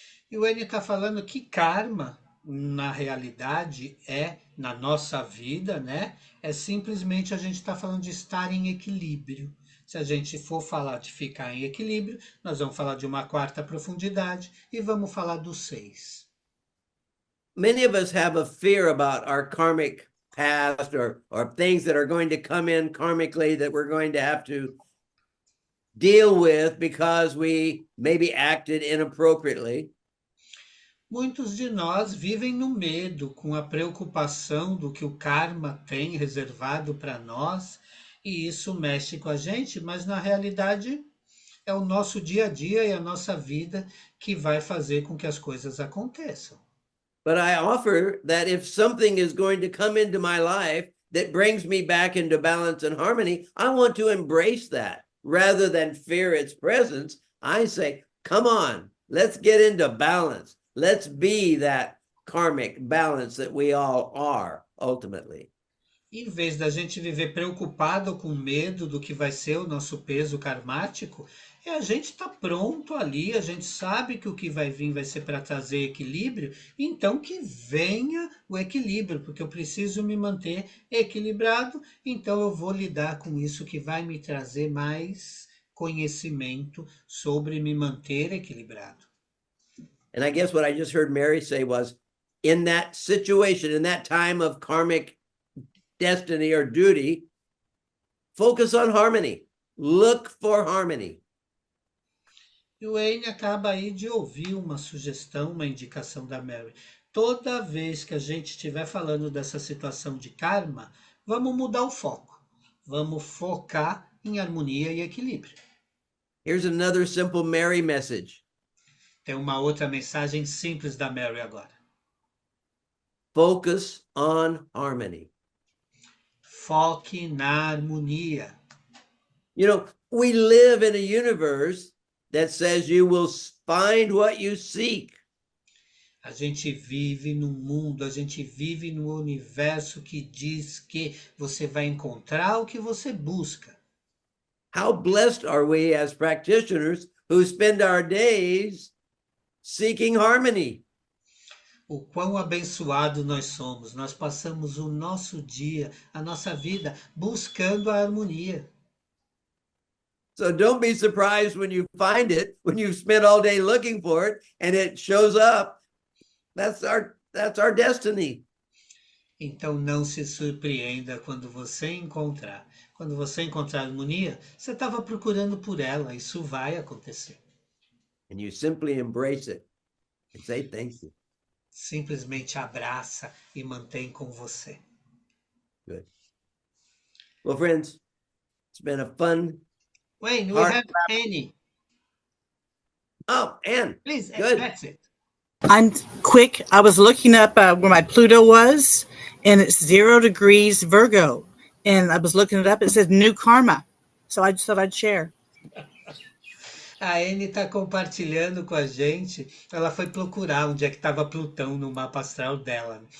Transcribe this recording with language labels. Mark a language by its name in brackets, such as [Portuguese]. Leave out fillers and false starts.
[Portuguese] E o N está falando que karma, na realidade, na nossa vida, né? É simplesmente a gente está falando de estar em equilíbrio. Se a gente for falar de ficar em equilíbrio, nós vamos falar de uma quarta profundidade e vamos falar do 6. [English] Many of us have a fear about our karmic past or things that are going to come in karmically that we're going to have to deal with because we maybe acted inappropriately. [Portuguese] Muitos de nós vivem no medo, com a preocupação do que o karma tem reservado para nós, E isso mexe com a gente, mas na realidade é o nosso dia a dia e a nossa vida que vai fazer com que as coisas aconteçam. [English] But I offer that if something is going to come into my life that brings me back into balance and harmony, I want to embrace that rather than fear its presence. I say, come on, let's get into balance. Let's be that karmic balance that we all are ultimately. [Portuguese] Em vez da gente viver preocupado ou com medo do que vai ser o nosso peso karmático, a gente está pronto ali, a gente sabe que o que vai vir vai ser para trazer equilíbrio, então que venha o equilíbrio, porque eu preciso me manter equilibrado, então eu vou lidar com isso que vai me trazer mais conhecimento sobre me manter equilibrado. [English] And I guess what I just heard Mary say was, in that situation, in that time of karmic destiny or duty, focus on harmony. Look for harmony. [Portuguese] E o Wayne acaba aí de ouvir uma sugestão, uma indicação da Mary. Toda vez que a gente estiver falando dessa situação de karma, vamos mudar o foco. Vamos focar em harmonia e equilíbrio. [English] Here's another simple Mary message. [Portuguese] Tem uma outra mensagem simples da Mary agora. [English] Focus on harmony. [Portuguese] Foque na harmonia. [English] You know, we live in a universe that says you will find what you seek. [Portuguese] A gente vive num mundo, a gente vive num universo que diz que você vai encontrar o que você busca. [English] How blessed are we as practitioners who spend our days seeking harmony? [Portuguese] O quão abençoado nós somos. Nós passamos o nosso dia, a nossa vida, buscando a harmonia. [English] So don't be surprised when you find it, when you've spent all day looking for it and it shows up. That's our destiny. [Portuguese] Então não se surpreenda quando você encontrar. Quando você encontrar harmonia, você estava procurando por ela. Isso vai acontecer. [English] And you simply embrace it and say thank you. [Portuguese] Simplesmente abraça e mantém com você. [English] Good. Well, friends, it's been a fun. Wayne, we have Annie. Oh, Anne. Please, Good. that's it. I'm quick. I was looking up where my Pluto was, and it's 0 degrees Virgo. And I was looking it up. It says new karma. So I just thought I'd share. [Portuguese] A Anne está compartilhando com a gente. Ela foi procurar onde é que estava Plutão no mapa astral dela.